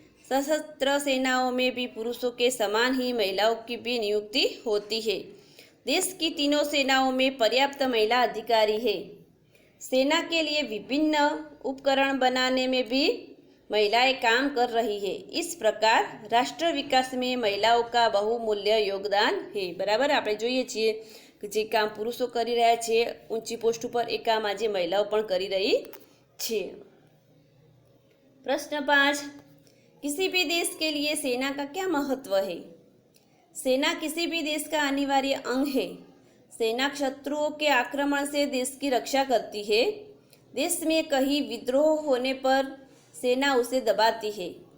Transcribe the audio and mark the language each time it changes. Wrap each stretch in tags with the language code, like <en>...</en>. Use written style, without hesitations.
<hi>सशस्त्र सेनाओं में भी पुरुषों के समान ही महिलाओं की भी नियुक्ति होती है। देश की तीनों सेनाओं में पर्याप्त महिला अधिकारी है। सेना के लिए विभिन्न उपकरण बनाने में भी महिलाएं काम कर रही है। इस प्रकार राष्ट्र विकास में महिलाओं का बहुमूल्य योगदान है।</hi> <gu>बराबर, આપણે જોઈએ છીએ કે જે કામ પુરુષો કરી રહ્યા છે ઊંચી પોસ્ટ ઉપર, એ કામ આજે મહિલાઓ પણ કરી રહી છે।</gu> <hi>प्रश्न 5, किसी भी देश के लिए सेना का क्या महत्व है? सेना किसी भी देश का अनिवार्य अंग है। सेना शत्रुओं के आक्रमण से देश की रक्षा करती है। देश में कहीं विद्रोह होने पर सेना उसे दबाती है।</hi>